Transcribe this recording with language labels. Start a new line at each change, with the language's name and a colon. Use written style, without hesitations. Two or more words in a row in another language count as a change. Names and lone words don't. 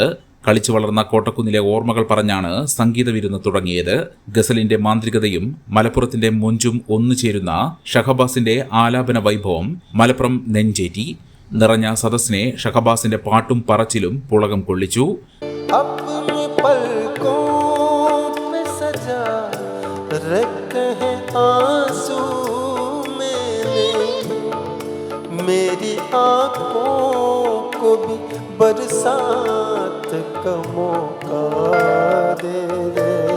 Malayalam: കളിച്ചു വളർന്ന കോട്ടക്കുന്നിലെ ഓർമ്മകൾ പറഞ്ഞാണ് സംഗീത വിരുന്ന് തുടങ്ങിയത്. ഗസലിന്റെ മാന്ത്രികതയും മലപ്പുറത്തിന്റെ മൊഞ്ചും ഒന്നുചേരുന്ന ഷഹബാസിന്റെ ആലാപന വൈഭവം മലപ്പുറം നെഞ്ചേറ്റി. നിറഞ്ഞ സദസ്സിനെ ഷഹബാസിന്റെ പാട്ടും പറച്ചിലും പുളകം കൊള്ളിച്ചു.
Hindi: मेरी आँखों को भी बरसात का मौका दे दे,